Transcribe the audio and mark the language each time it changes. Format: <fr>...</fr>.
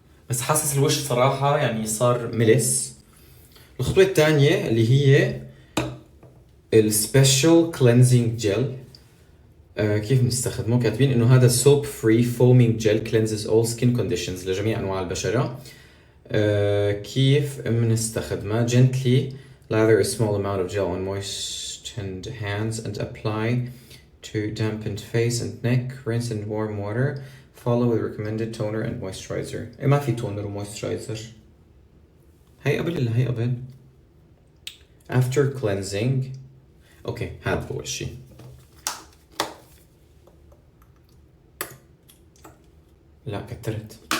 <ar>بس حاسس الوش صراحه يعني صار ملس. الخطوه الثانيه اللي هي السبيشال كلينزينج جيل. كيف بنستخدمه؟ كاتبين انه هذا</ar> <en>soap free foaming gel cleanses all skin conditions</en> <ar>لجميع انواع البشرة. كيف بنستخدمه؟</ar> <en>gently lather a small amount of gel on moistened hands and apply to dampened face and neck. Rinse in warm water. Follow with recommended toner and moisturizer.</en> <ar>ما في toner و moisturizer. هي قبل ولا هي قبل؟</ar> <en>After cleansing.</en> <ar>اوكي هذا هو الشيء. لا كترت.</ar>